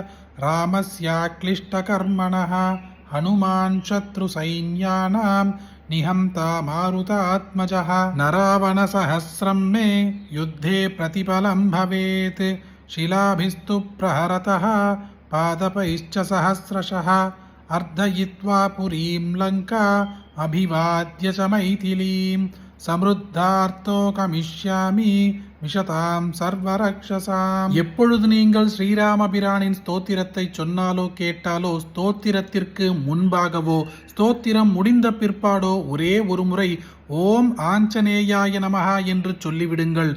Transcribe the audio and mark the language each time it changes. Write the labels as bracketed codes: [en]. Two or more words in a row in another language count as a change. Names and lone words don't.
[sa] रामस्याक्लिष्टकर्मणः हनुमान् शत्रुसैन्यानां निहन्ता मारुतात्मजः न रावणसहस्रं मे युद्धे प्रतिफलं भवेत् शिलाभिस्तु प्रहरतः पादपैश्च सहस्रशः अर्धयित्वा पुरीं लङ्का अभिवाद्य च मैथिलीं समृद्धार्த்தோ गमिष्यामि विशतां सर्वरक्षसाम्. [ta] எப்பொழுது நீங்கள் ஸ்ரீராமபிரானின் ஸ்தோத்திரத்தை சொன்னாலோ கேட்டாலோ, ஸ்தோத்திரத்திற்கு முன்பாகவோ ஸ்தோத்திரம் முடிந்த பிற்பாடோ ஒரே ஒரு முறை [sa] ॐ आञ्जनेयाय नमः [ta] என்று சொல்லிவிடுங்கள்.